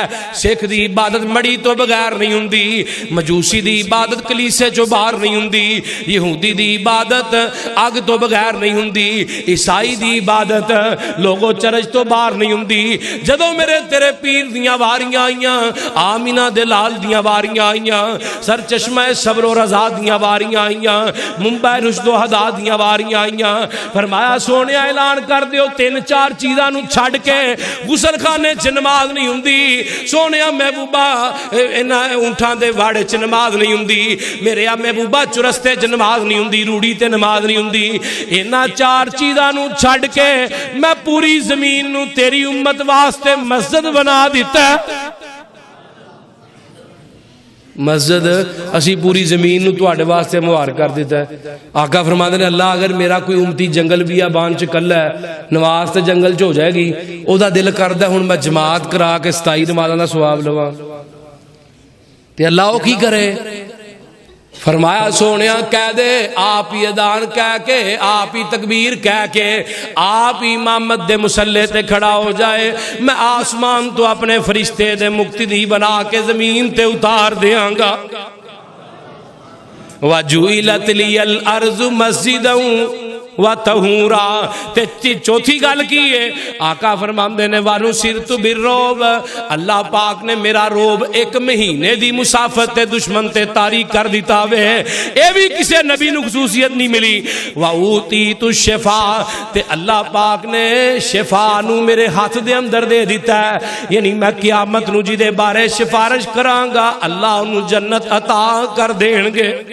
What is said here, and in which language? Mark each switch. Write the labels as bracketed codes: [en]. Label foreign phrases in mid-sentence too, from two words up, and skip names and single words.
[pa] سکھ دی عبادت مڑی تو بغیر نہیں ہوندی, مجوسی دی عبادت کلیسے چو باہر نہیں ہوندی, یہودی دی عبادت آگ تو بغیر نہیں ہوندی, عیسائی دی عبادت لوگوں چرچ تو باہر نہیں ہوندی. جدو میرے تیرے پیر دیاں واریاں آئیاں, آمینہ دے لال دیاں واریاں آئیاں, سر چشمہ صبر و رضا دیاں واریاں آئیاں, ممبئی رشد و ہدا دیاں واریاں آئیاں. فرمایا سونے اعلان کر دیو 3-4 چیزاں نو چھڑ کے غسل خانے چ نماز نہیں ہوندی. سونے محبوبہ انہاں اونٹاں دے واڑے چ نماز نہیں ہوندی, میرے محبوبہ چرستے چ نماز نہیں ہوندی, روڑی تے نماز نہیں ہوندی. انہاں 4 چیزاں نو چھڑ کے میں پوری زمین نو تیری امت واسطے مسجد بنا دیتا ہے. مسجد اسی پوری زمین نو تواڈے واسطے مہار کر دیتا ہے. آقا فرماتے ہیں اللہ اگر میرا کوئی امتی جنگل بیابان چ کلا ہے, نماز تے جنگل چ ہو جائے گی, او دا دل کردا ہن میں جماعت کرا کے 27 نمازاں دا ثواب لواں, تے اللہ او کی کرے؟ فرمایا سونیا کہہ دے آپ ہی اذان کہہ کے, آپ ہی تکبیر کہہ کے, آپ ہی امامت دے مصلی تے کھڑا ہو جائے, میں آسمان تو اپنے فرشتے دے مقتدی بنا کے زمین تے اتار دیاں گا. [ar] وَجُعِلَتْ لِيَ الْأَرْضُ مَسْجِدًا وَطَہُورًا. [pa] تے چوتھی گل کی ہے آقا فرماندے نے [ar] وَنُصِرْتُ بِالرُّعْبِ, [pa] اللہ پاک نے میرا روب 1 مہینے دی مسافت تے دشمن تے طاری کر دیتا وے. اے بھی کسے نبی نو خصوصیت نہیں ملی. [ar] وَأُوتِيتُ الشِّفَاءَ, [pa] تے اللہ پاک نے شفا نو میرے ہاتھ دے اندر دے دیتا ہے, یعنی میں قیامت نو جی دے بارے سفارش کراں گا اللہ انہوں جنت عطا کر دین گے.